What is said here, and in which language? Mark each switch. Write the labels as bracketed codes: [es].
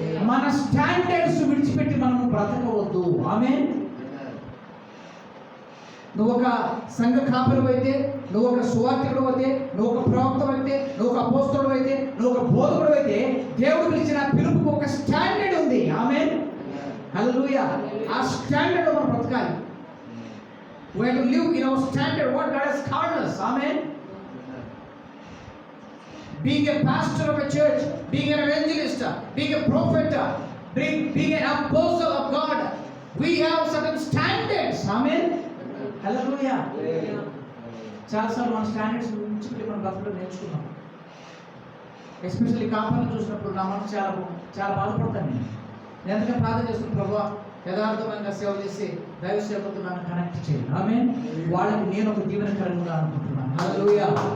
[te] మన స్టాండర్డ్స్ విడిచిపెట్టి మనము బ్రతకవద్దు. ఆమేన్. నువ్వు ఒక సంఘ కాపరి అయితే, నువ్వు ఒక సువార్తికుడు అయితే, నువ్వు ఒక ప్రవక్త అయితే, నువ్వు ఒక అపోస్తలుడు అయితే, నువ్వు ఒక బోధకుడు అయితే, దేవుడు పిలిచిన పిలుపుకు ఒక స్టాండర్డ్ ఉంది. ఆమేన్. హల్లెలూయా. ఆ స్టాండర్డ్ మనం బ్రతకాలి. [en] We have to live in our standard, what God has called us. Amen. Being a pastor of a church, being an evangelist, being a prophet, being an apostle of God, we have certain standards. Amen. Hallelujah. [te] చాలాసార్లు మన standards నుంచి మనం గతంలో నేర్చుకున్నాం. Especially కాపాలను చూసినప్పుడు నా మనసు చాలా బాధపడతాను. నేను ఎందుకంటే ప్రార్థన చేస్తున్న ప్రభువా, యథార్థంగా సేవ చేసి దైవ సేవకులతో నన్ను కనెక్ట్ చేయాలి. ఆమేన్. వాళ్ళకి నేను ఒక దీవెనకరంగా అనుకుంటున్నాను. హల్లెలూయా.